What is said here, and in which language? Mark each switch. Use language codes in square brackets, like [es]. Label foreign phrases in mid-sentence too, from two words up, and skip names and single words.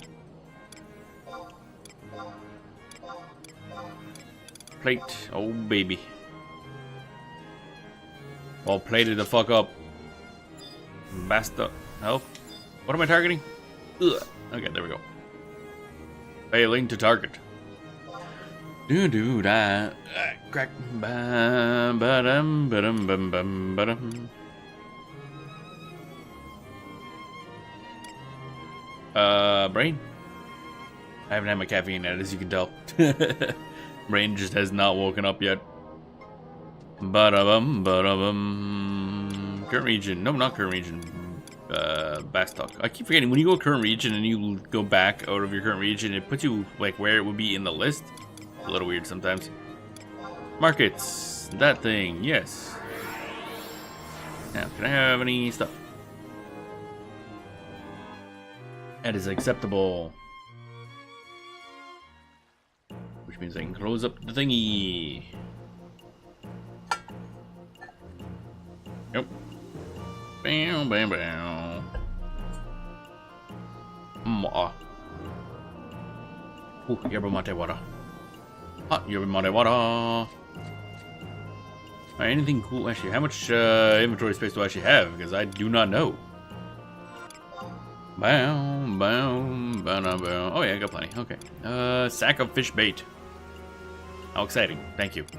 [en] Plate. Oh, baby. All plated the fuck up. Basta. Health. What am I targeting? Ugh. Okay, there we go. Failing to target. Da. Crack. Ba-dum, ba-dum, bum, bum, ba-dum. Brain? I haven't had my caffeine yet, as you can tell. Brain just has not woken up yet. Ba-da-bum, ba-da-bum. Current region. No, not current region. Bastock. I keep forgetting, when you go current region and you go back out of your current region, it puts you, like, where it would be in the list. A little weird sometimes. Markets. That thing. Yes. Now, can I have any stuff? That is acceptable. Which means I can close up the thingy. Yep. Bam, bam, bam. Ooh, yerba mate water. Hot yerba mate water. Alright, anything cool? Actually, how much inventory space do I actually have? Because I do not know. Bow, bow, bow, bow. Oh yeah, I got plenty. Okay. Sack of fish bait. How exciting. Thank you.